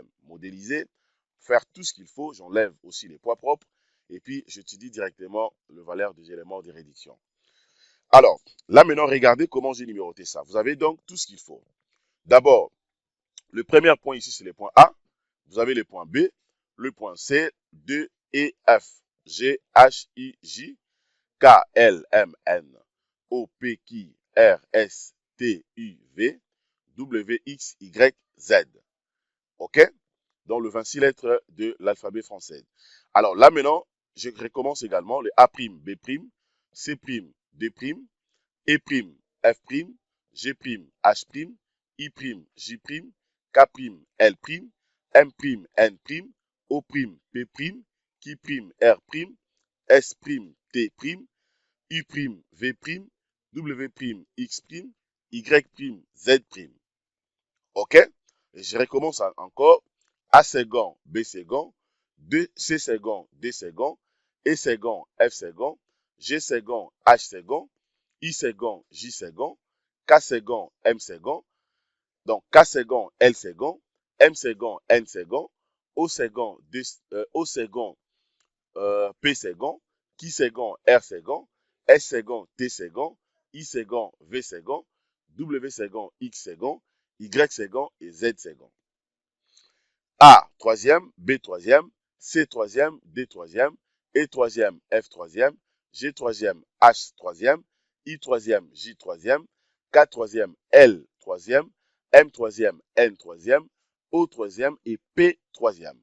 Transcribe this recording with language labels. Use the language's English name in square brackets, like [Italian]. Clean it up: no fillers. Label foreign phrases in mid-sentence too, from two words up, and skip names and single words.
[French] Modéliser, faire tout ce qu'il faut. J'enlève aussi les poids propres et puis j'étudie directement le valeur des éléments de réduction. Alors, là maintenant, regardez comment j'ai numéroté ça. Vous avez donc tout ce qu'il faut. D'abord, le premier point ici, c'est le point A. Vous avez le point B, le point C, D, E, F, G, H, I, J, K, L, M, N, O, P, Q, R, S, T, U, V, W, X, Y, Z. OK? Donc, le 26 lettres de l'alphabet français. Alors, là, maintenant, je recommence également le A', B', C', D', E', F', G', H', I', J', K', L', M', N', O', P', Q', R', S', T', U', V', W', X', Y', Z'. OK? Et je recommence encore. A second, B second, C second, D second, E second, F second, G second, H second, I second, J second, K second, M second, donc K second, L second, M second, N second, O second, O second, P second, Q second, R second, S second, T second, I second, V second, W second, X second, Y second et Z second. A troisième, B troisième, C troisième, D troisième, E troisième, F troisième, G troisième, H troisième, I troisième, J troisième, K troisième, L troisième, M troisième, N troisième, O troisième et P troisième.